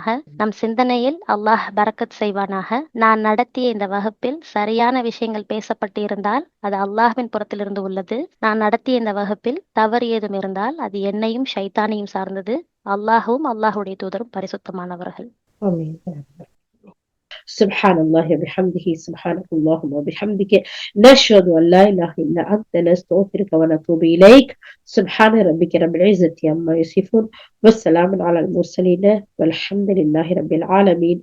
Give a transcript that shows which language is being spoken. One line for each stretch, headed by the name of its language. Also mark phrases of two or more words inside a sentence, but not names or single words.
Tamil: நம் சிந்தனையில் அல்லாஹ் பரக்கத் செய்வானாக. நான் நடத்திய இந்த வகுப்பில் சரியான விஷயங்கள் பேசப்பட்டு இருந்தால் அது அல்லாஹ்வின் புறத்திலிருந்து உள்ளது. நான் நடத்திய இந்த வகுப்பில் தவறு ஏதும் இருந்தால் அது என்னையும் ஷைத்தானையும் சார்ந்தது. அல்லாஹும் அல்லாஹுடைய தூதரும் பரிசுத்தமானவர்கள்.
Arabic: آمين. سبحان الله وبحمده سبحانك اللهم وبحمدك نشهد أن لا إله إلا أنت نستغفرك ونتوب إليك سبحان ربك رب العزة عما يصفون والسلام على المرسلين والحمد لله رب العالمين.